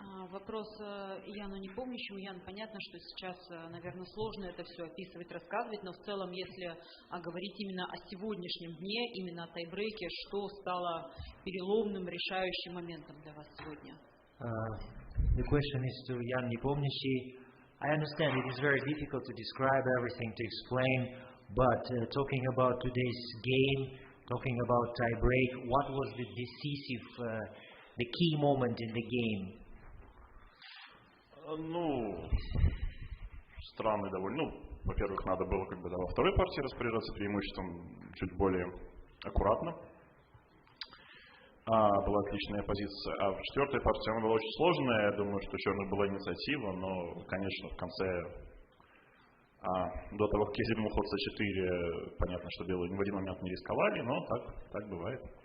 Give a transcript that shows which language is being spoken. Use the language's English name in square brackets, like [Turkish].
[Russian] Вопрос Яну Непомнящему. Ян, понятно, что сейчас, наверное, сложно это все описывать, рассказывать, но в целом, если говорить именно о сегодняшнем дне, именно о тайбрейке, что стало переломным, решающим моментом для вас сегодня? [English] The question is to Jan Nepomniachtchi. I understand it is very difficult to describe everything, to explain, but talking about today's game, talking about tiebreak, what was the decisive, the key moment in the game? [Russian] Ну, странный довольно. Ну, во-первых, надо было во второй партии распоряжаться преимуществом чуть более аккуратно. Была отличная позиция. А в четвертой партии она была очень сложная. Я думаю, что у черных была инициатива, но, конечно, в конце, до того, как я зернул ход c4, понятно, что белые ни в один момент не рисковали, но так бывает.